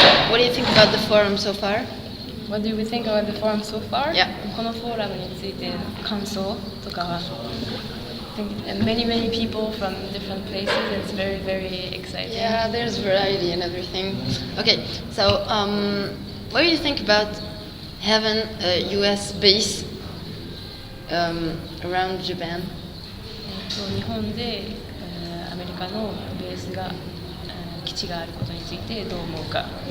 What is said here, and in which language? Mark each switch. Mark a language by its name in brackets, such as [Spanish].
[English] What do you think about the forum so far? What do we think about the forum so far? Yeah. [Japanese] このフォーラムについて感想とかは [English] I think many people from different places. It's very, very exciting. Yeah, there's variety and everything. Okay, so what do you think about having a US base around Japan? [Japanese] 日本でアメリカのベースが基地があることについてどう思うか。